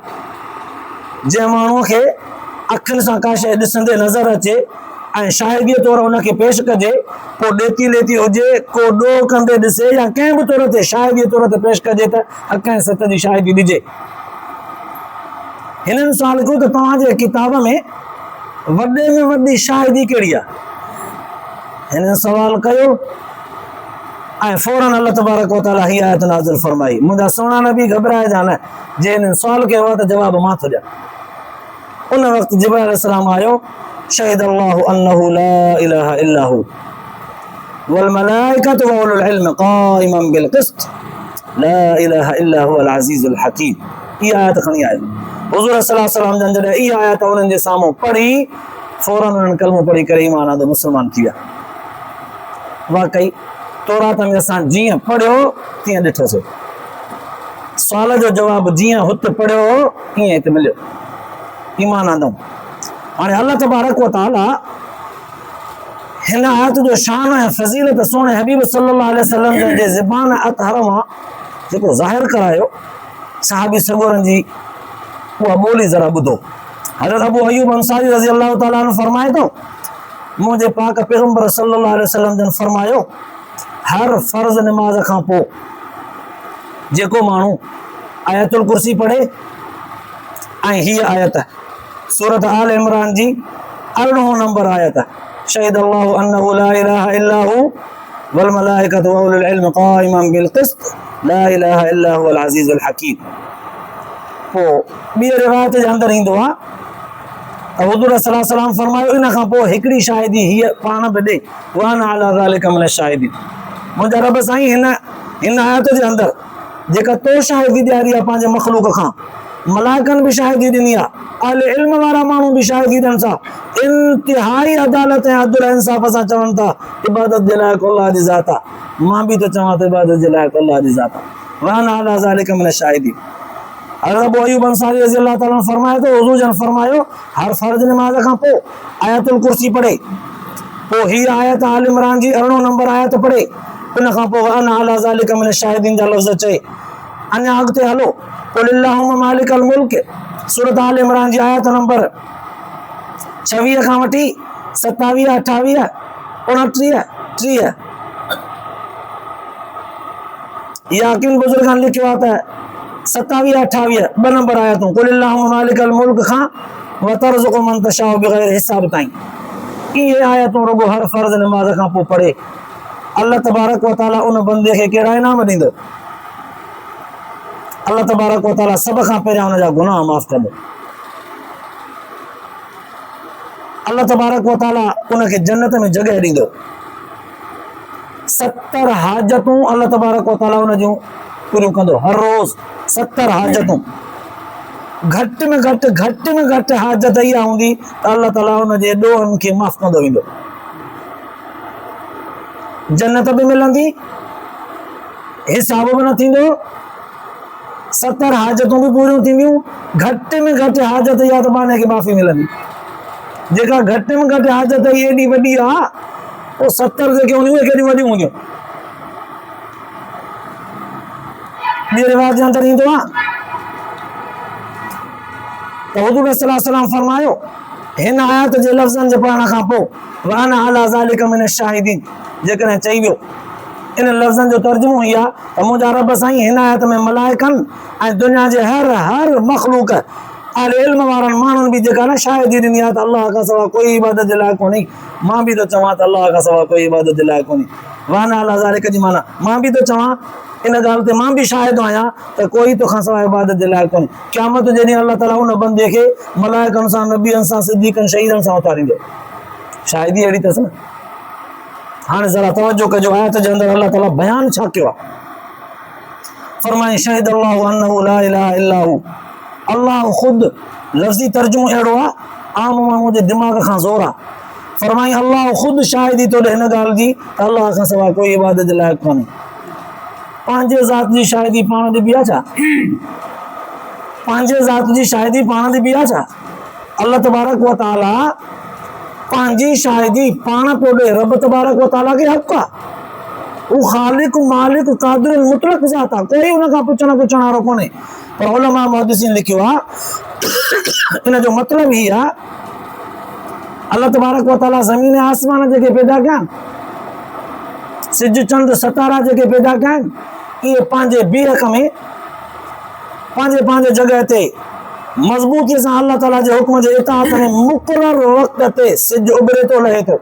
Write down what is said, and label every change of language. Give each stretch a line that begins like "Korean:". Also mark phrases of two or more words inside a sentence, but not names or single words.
Sindhi: जंहिं माण्हूअ खे अखियुनि सां का शइ ॾिसंदे नज़र अचे ऐं शाहिदीअ तौरु हुनखे पेश कजे, पोइ ॾेती लेती हुजे, को ॾोह कंदे ॾिसे या कंहिं बि तौर ते शाहिदीअ तौर ते पेश कजे त हक़ ऐं सत जी शाहिदी ॾिजे। हिननि सुवाल कयो त तव्हांजे किताब में वॾे में वॾी शाहिदी कहिड़ी आहे? हिननि सवाल कयो ऐं फौरन अल्लाह तबारक व तआला हीअ आयत नाज़िल फरमाई। मुंहिंजा सुहिणा नबी घबराइजा न, जे हिननि सुवाल कयो आहे त जवाब मां थो ॾियां। उन वक़्तु जिब्राइल अलैहिस्सलाम आयो,
Arabic: شهد الله أنه لا إله إلا هو والملائكة وأولو العلم قائما بالقسط لا إله إلا هو العزيز الحكيم.
Sindhi: इहा आयत खणी आयो। हुज़ूर
Arabic: صلى الله عليه وسلم
Sindhi: जन जॾहिं इहा आयत उन्हनि जे साम्हूं पढ़ी, फौरन उन्हनि कलमो पढ़ी करे ईमान आंदो मुस्लमान थी विया। वाकई तौरात में असां जीअं पढ़ियो तीअं ॾिठोसीं, सुवाल जो जवाबु जीअं हुते पढ़ियो ईअं हिते मिलियो, ईमान आंदो। हाणे अल्लाह तबारक व तआला हिन आयत जो शान ऐं फज़ीलत सोने हबीब
Arabic: صلى الله عليه وسلم
Sindhi: जे ज़बान अतहर मां जेको ज़ाहिर करायो, सहाबी सगोरनि जी उहा ॿोली ज़रा ॿुधो। हज़रत अबू अयूब अंसारी
Arabic: رضي الله تعالى عنه
Sindhi: फरमाए थो, मुंहिंजे पाक पैगंबर
Arabic: صلى الله عليه وسلم
Sindhi: जन फरमायो, हर फ़र्ज़ नमाज़ खां पोइ जेको माण्हू आयतुल कुर्सी पढ़े ऐं हीअ आयत सूरत आल इमरान जी 18 नंबर आयत,
Arabic: شهد الله أنه لا إله إلا هو والملائكة وأولو العلم قائما بالقسط لا إله إلا هو العزيز الحكيم.
Sindhi: पोइ ॿी रिवायत जे अंदरि ईंदो आहे त हुज़ूर
Arabic: صلى الله عليه وسلم
Sindhi: फरमायो, इन खां पोइ हिकिड़ी शाहिदी हीअ पाण बि ॾे,
Arabic: وأنا على ذلك من الشاهدين.
Sindhi: मुंहिंजा रब साईं हिन आयत जे अंदरि जेका तो शाहिदी ॾियारी आहे पंहिंजे मख़लूक खां, मलाइकनि बि शाहिदी ॾिनी आहे, अहले इल्म वारा माण्हू बि शाहिदी ॾियनि था, इंतिहाई अदालत ऐं अदल इंसाफ़ सां चवनि था इबादत जे लाइ अल्लाह जी ज़ात आहे। मां बि त चवां त इबादत जे लाइ अल्लाह जी ज़ात आहे।
Arabic: وأنا على ذلك من الشاهدين.
Sindhi: हज़रत अबू अयूब अंसारी
Arabic: رضي الله تعالى
Sindhi: फरमाए थो, हुज़ूर जन फरमायो, हर फ़र्ज़ नमाज़ खां पोइ आयतुल कुर्सी पढ़े, पोइ हीअ आयत आल इमरान जी 18 नंबर आयत पढ़े, उन खां पोइ
Arabic: وأنا على ذلك من الشاهدين
Sindhi: जा लफ़्ज़ चए। अञा अॻिते हलो,
Arabic: قل اللهم مالك الملك
Sindhi: सूरत आल इमरान जी आयत नंबर 26 खां वठी 27, 28, 29, 30 याकिन बुज़ुर्गनि लिखियो आहे त 27, 28 2 नंबर आयतूं
Arabic: قل اللهم مالك الملك
Sindhi: खां
Arabic: وترزق من تشاء بغير حساب
Sindhi: ताईं। इहे आयतूं रुगो हर फ़र्ज़ नमाज़ खां पोइ पढ़े, अल्लाह तबारक व तआला उन बंदे खे कहिड़ा इनाम ॾींदो? अल्लाह तबारक व तआला सभ खां पहिरियां हुनजा गुनाह माफ़ कंदो। अल्लाह तबारक व तआला उनखे जन्नत में जॻह ॾींदो। 70 हाजतूं अल्लाह तबारक व तआला उन जूं पूरियूं कंदो हर रोज़। 70 हाजतूं, घटि में घटि हाजत इहा हूंदी त अल्लाह ताला हुन जे ॾोहनि खे माफ़ कंदो वेंदो। जन्नत बि मिलंदी, हिसाब बि न थींदो, 70 हाजतूं बि पूरियूं थींदियूं। घटि में घटि हाजत इहा त माने खे माफ़ी मिलंदी। जेका घटि में घटि हाजत एॾी वॾी आहे वो 70 जेके हूंदियूं केॾी वॾियूं हूंदियूं। ॿी रिवायत जे अंदरि ईंदो आहे त हुज़ूर
Arabic: صلى الله عليه وسلم
Sindhi: फरमायो हिन आयत जे लफ़्ज़नि जे पढ़ण खां पोइ
Arabic: وأنا على ذلك من الشاهدين
Sindhi: जेकॾहिं चई वियो इन लफ़्ज़नि जो तर्जुमो ई आहे त मुंहिंजा रब साईं हिन आयत में मलाइकनि ऐं दुनिया जे हर मख़लूक अहल इल्म वारनि माण्हुनि बि जेका न शाहिदी ॾिनी आहे त अलाह खां सवा कोई इबादत जे लाइ कोन्हे। मां बि थो चवां त अलाह खां सवा कोई इबादत जे लाइ कोन्हे।
Arabic: وأنا على ذلك
Sindhi: जी माना मां बि थो चवां इन ॻाल्हि ते मां बि शाहिद आहियां त कोई तोखां सवाइ इबादत जे लाइ कोन्हे। क़यामत जे ॾींहुं अलाह ताला उन बंदे खे मलाइकनि सां नबियनि सां सिद्दीक़नि शहीदनि सां उतारींदो। शाहिदी अहिड़ी अथसि न। हाणे ज़रा तवजो कजो आयत जे अंदरि अलाह ताला बयान छा कयो आहे।
Arabic: फरमाए شهد الله أنه لا إله إلا هو.
Sindhi: अल्लाह ख़ुद लफ़्ज़ी तर्जुमो अहिड़ो आहे आम माण्हू जे दिमाग़ खां ज़ोर आहे। फरमाई अल्लाह ख़ुद शाहिदी तो ॾे हिन ॻाल्हि जी त अल्लाह खां सवाइ कोई इबादत जे लाइक़ कोन्हे। पंहिंजे ज़ात जी शाहिदी पाण ते बि आहे छा? पंहिंजे ज़ात जी शाहिदी पाण ते बि आहे छा? अल्लाह तबारक व तआला पंहिंजी शाहिदी पाण पियो ॾे। रब तबारक व तआला खे हक़ आहे। हू ख़ालिक मालिक क़ादिर मुतलक ज़ात आहे। कोई हुन खां पुछण वारो कोन्हे। पर उलमा मुहद्दिसीन लिखियो आहे इन जो मतिलबु ई आहे अल्लाह तबारक व तआला ज़मीन आसमान जेके पैदा कया सिज चंड सितारा जेके पैदा कया इहे पंहिंजे बीहक में पंहिंजे जॻह ते मज़बूतीअ सां अल्लाह ताला जे हुक्म जे इताअत में मुक़रर वक़्त ते सिज उभरे थो लहे थो।